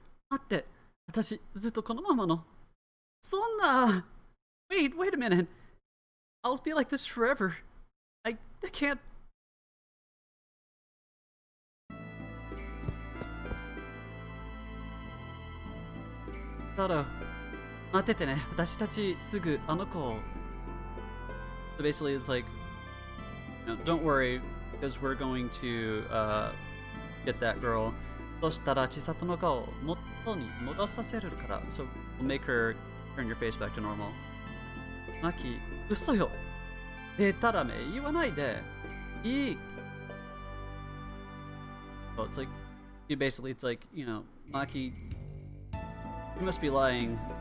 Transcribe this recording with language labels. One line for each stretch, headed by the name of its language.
Japanese: Matte, 私ずっとこのままの。そんな。
English: Wait a minute. I'll be like this forever. I can't.
Japanese: だろう。待っててね。私たちすぐあの子を。
English: So basically, it's like, don't worry, because we're going to get that girl.
Japanese: そしたら千里の顔を元に戻させるから。
English: So we'll make her turn your face back to normal.
Japanese: マキ、嘘よ。でたらめ言わないで。いい。
English: So it's like, basically, it's like, Maki, you must be lying.